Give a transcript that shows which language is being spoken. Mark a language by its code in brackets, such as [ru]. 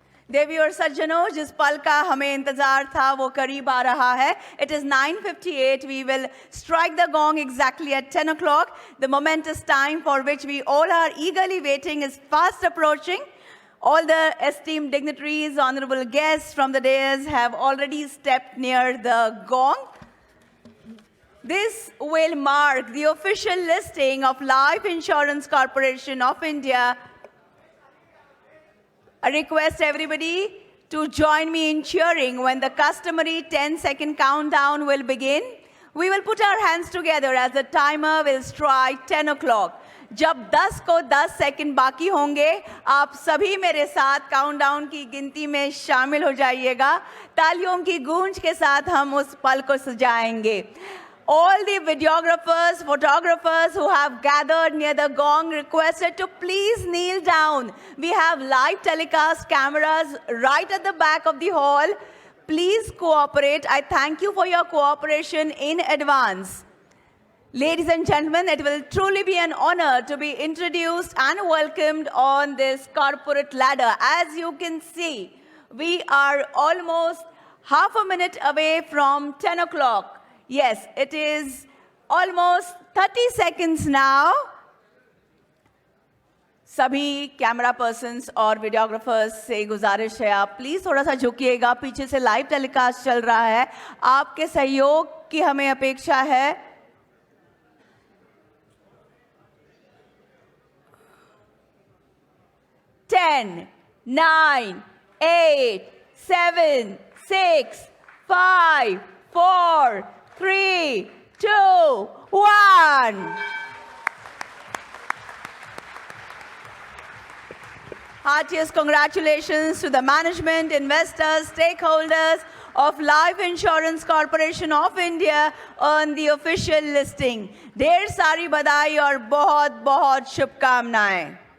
[hi] देवी और सज्जनों, जिस पल का हमें इंतजार था वो करीब आ रहा है. [en] It is 9:58. We will strike the gong exactly at 10 o'clock. The momentous time for which we all are eagerly waiting is fast approaching. All the esteemed dignitaries, honorable guests from the dais have already stepped near the gong. This will mark the official listing of Life Insurance Corporation of India. I request everybody to join me in cheering when the customary 10-second countdown will begin. We will put our hands together as the timer will strike 10 o'clock. [hi] जब 10 को 10 second बाकी होंगे, आप सभी मेरे साथ countdown की गिनती में शामिल हो जाइएगा. तालियों की गूंज के साथ हम उस पल को सजाएंगे. [en] All the videographers, photographers who have gathered near the gong requested to please kneel down. We have live telecast cameras right at the back of the hall. Please cooperate. I thank you for your cooperation in advance. Ladies and gentlemen, it will truly be an honor to be introduced and welcomed on this corporate ladder. As you can see, we are almost half a minute away from 10 o'clock. Yes, it is almost 30 seconds now. [hi] सभी camera persons और videographers से गुजारिश है, आप please थोड़ा सा झुकिएगा. पीछे से लाइव टेलीकास्ट चल रहा है. आपके सहयोग की हमें अपेक्षा है. [en] Ten, 9, 8, 7, 6, 5, 4, 3, 2, 1. Heartiest congratulations to the management, investors, stakeholders of Life Insurance Corporation of India on the official listing. [hi] ढेर सारी बधाई और बहुत बहुत शुभकामनाएं.